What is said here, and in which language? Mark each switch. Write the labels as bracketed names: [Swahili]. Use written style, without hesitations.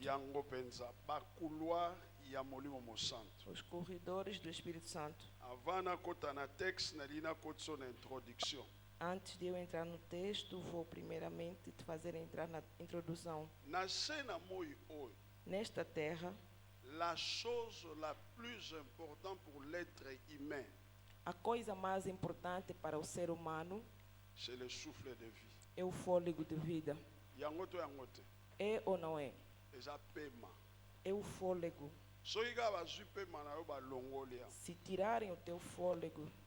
[Lingala] Yango penza, ba couloir ya molimo mo santo. [Portuguese] Os corredores do Espírito Santo. [Lingala] Avant na kota na texte na lina kotso na introduction. [Portuguese] Antes de eu entrar no texto, vou primeiramente te fazer entrar na introdução. [Lingala] Na cena moi oyo. [Portuguese] Nesta terra, [French] la chose la plus importante pour l'être humain, [Portuguese] a coisa mais importante para o ser humano [French] c'est le souffle de vie. [Portuguese] é o fôlego de vida. [Lingala] Yango to yango te. [Portuguese] É ou não é? [Lingala] Eza pema. [Portuguese] É o fôlego. [Lingala] Soki kaka bazwi pema na yo balongoli ya. [Portuguese] Se tirarem o teu fôlego,